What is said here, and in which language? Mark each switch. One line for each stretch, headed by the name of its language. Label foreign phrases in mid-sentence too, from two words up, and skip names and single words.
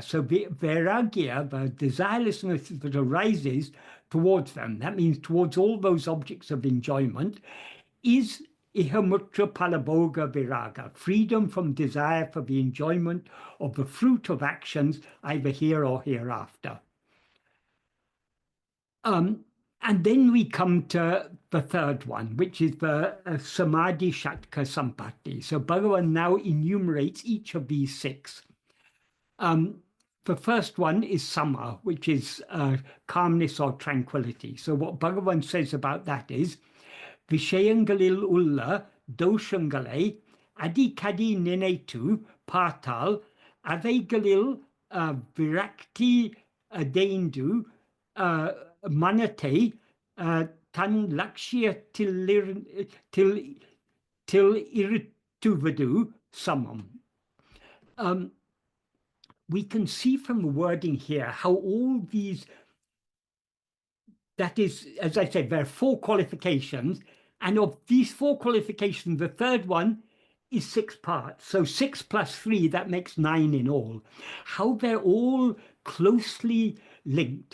English: So vairagya, the desirelessness that arises towards them, that means towards all those objects of enjoyment, is
Sanskrit: ihamutra palabhoga viraga,
English: freedom from desire for the enjoyment of the fruit of actions either here or hereafter. And then we come to the third one, which is the
Sanskrit: samadhi shatka sampatti.
English: So Bhagavan now enumerates each of these six. The first one is sama, which is calmness or tranquility. So what Bhagavan says about that is,
Tamil: விஷயங்களில் உள்ள தோஷங்களை அடிக்கடி நினைத்து அதனால் அவைகளில் விரக்தி அடைந்து மனதை தன் லக்ஷ்ய த்தில் இருத்துவது சமம்.
English: We can see from the wording here how all these, that is, as I said, there are four qualifications, and of these four qualifications, the third one is 6 parts. So 6 plus 3, that makes 9 in all. How they're all closely linked.